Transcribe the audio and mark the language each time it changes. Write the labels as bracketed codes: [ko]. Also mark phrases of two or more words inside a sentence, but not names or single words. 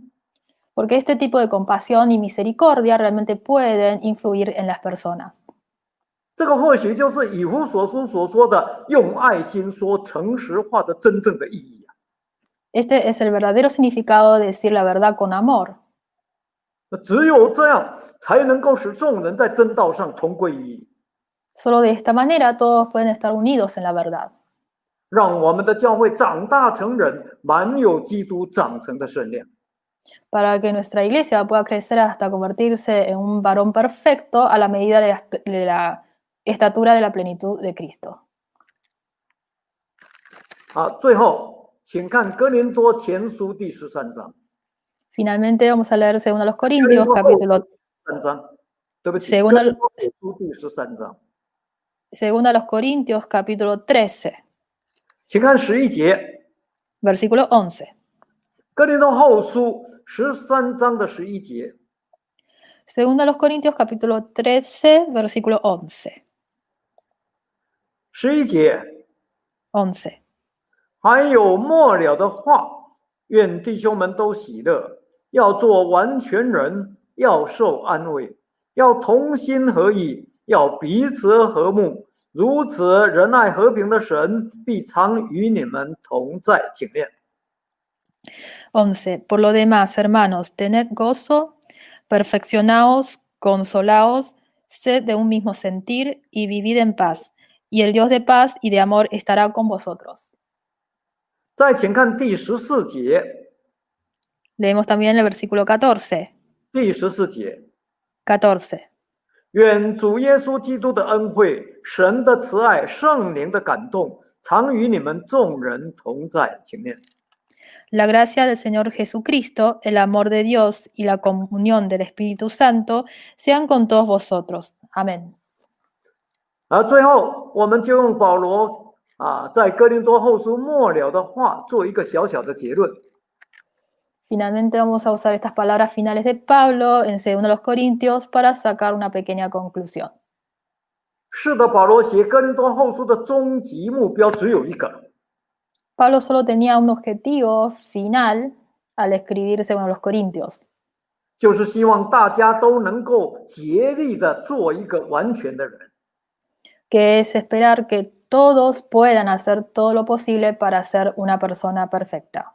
[es] Porque este tipo de compasión y misericordia realmente pueden influir en las personas. [zh] 这个或许就是以弗所书所说的用爱心说诚实话的真正的意义。 [es] Este es el verdadero significado de decir la verdad con amor. [zh] 只有这样，才能够使众人在真道上同归于一， [es] Solo de esta manera todos pueden estar unidos en la verdad. [zh] 让我们的教会长大成人，满有基督长成的身量。 [es] Para que nuestra iglesia pueda crecer hasta convertirse en un varón perfecto a la medida de la estatura de la plenitud de Cristo. [zh] 最后，请看哥林多前书第13章。 [es] Finalmente vamos a leer 2 Corintios capítulo [zh] 13 章，对不起， 2 哥林多后书第13章， [es] Corintios capítulo 13, [zh] 请看11节。 [es] versículo 11. [zh] 哥林多后书13章的11节， [es] 2 Corintios capítulo 13, versículo 11. [zh] 11 节， 11. 还有末了的话，愿弟兄们都喜乐，要做完全人，要受安慰，要同心合意，要彼此和睦。如此，仁爱和平的神必常与你们同在。请念。 [es] 11. Por lo demás, hermanos, tened gozo, perfeccionaos, consolaos, sed de un mismo sentir y vivid en paz. Y el Dios de paz y de amor estará con vosotros. [zh] 再请看第14节， [es] Leemos también el versículo 14. [zh] 第14节， 14. 愿主耶稣基督的恩惠、神的慈爱、圣灵的感动，常与你们众人同在。请念。 [es] La gracia del Señor Jesucristo, el amor de Dios y la comunión del Espíritu Santo sean con todos vosotros. Amén. [zh] 最后，我们就用保罗在哥林多后书末了的话做一个小小的结论。 [es] Finalmente vamos a usar estas palabras finales de Pablo en 2 Corintios para sacar una pequeña conclusión. [zh] 是的，保罗写哥林多后书的终极目标只有一个， [es] Pablo solo tenía un objetivo final al escribir 2 Corintios, [zh] 就是希望大家都能够竭力的做一个完全的人。 [es] que es esperar que todos puedan hacer todo lo posible para ser una persona perfecta.